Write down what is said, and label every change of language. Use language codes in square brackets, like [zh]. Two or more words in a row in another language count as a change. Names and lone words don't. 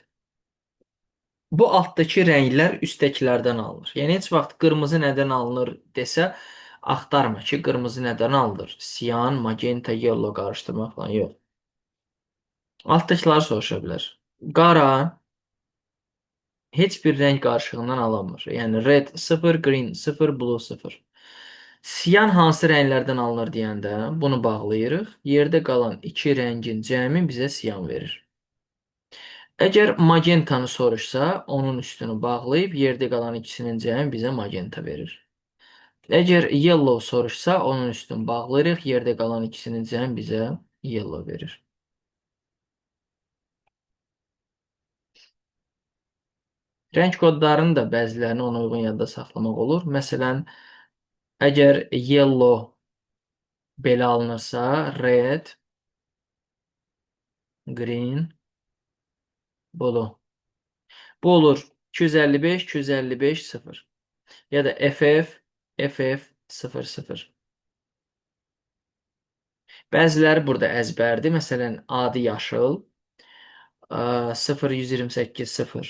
[az] Bu altdakı rənglər üstdəkilərdən alınır. Yəni heç vaxt qırmızı nədən alınır desə, axtarma ki, qırmızı nədən alınır. Siyan, [en] magenta, yellow [az] qarışdırmaq falan yox. Altdakiləri soruşa bilər. Qara heç bir rəng qarışığından alınmır. Yəni [en] red 0, green 0, blue 0. [az] Siyan hansı rənglərdən alınır deyəndə bunu bağlayırıq. Yerdə qalan iki rəngin cəmi bizə siyan verir. Əgər magentanı soruşsa, onun üstünü bağlayıb yerdə qalan ikisinin cəmi bizə magenta verir. Əgər yellow soruşsa, onun üstünü bağlayırıq, yerdə qalan ikisinin cəmi bizə yellow verir. Rəng kodlarının da bəzilərini ona uyğun yadda saxlamaq olur. Məsələn, əgər yellow belə alınırsa, [en] red, green, blue. [az] Bu olur 255, 255, 0. Ya da FF, FF, 00. Bəziləri burada əzbərdir. Məsələn, adi yaşıl, 0128, 0.